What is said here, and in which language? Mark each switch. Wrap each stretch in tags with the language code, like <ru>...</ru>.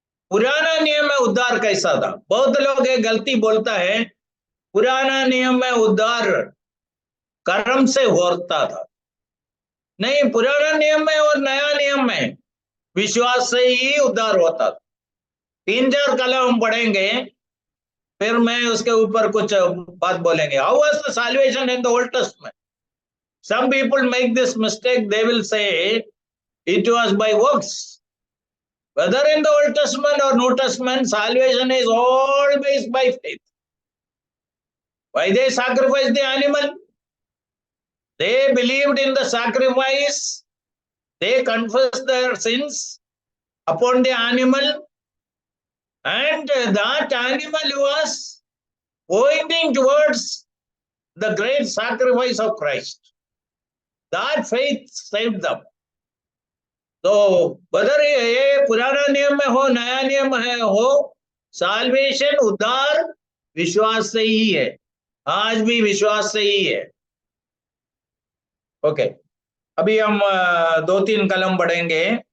<hi>पुराना नियम में उद्धार कैसा था? बहुत लोग एक गलती बोलता है, पुराना नियम में उद्धार कर्म से होता था। नहीं, पुराना नियम में और नया नियम में विश्वास से ही उद्धार होता था। 3-4 कलम हम पढ़ेंगे, फिर मैं उसके ऊपर कुछ बात बोलेंगे।</hi> <en>How was the salvation in the Old Testament? Some people make this mistake. They will say it was by works. Whether in the Old Testament or New Testament, salvation is always by faith. Why they sacrificed the animal? They believed in the sacrifice. They confessed their sins upon the animal. And that animal was pointing towards the great sacrifice of Christ. That faith saved them.</en> <hi>तो whether ये पुराना नियम में हो, नया नियम है हो, साल्वेशन उद्धार विश्वास से ही है। आज भी विश्वास से ही है। ओके, अभी हम 2-3 कलम पढ़ेंगे।</hi>